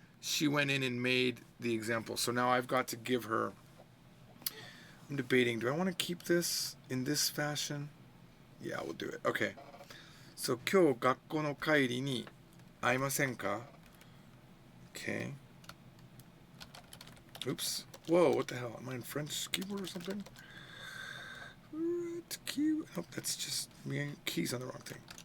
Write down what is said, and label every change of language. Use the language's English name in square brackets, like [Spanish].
[English] She went in and made the example. So now I've got to give her... I'm debating. Do I want to keep this in this fashion? Yeah, we'll do it. Okay. [Japanese] So, 今日学校の帰りに会いませんか? [English] Okay. Oops. Whoa, what the hell? Am I in French keyboard or something? Nope, that's just me keys on the wrong thing.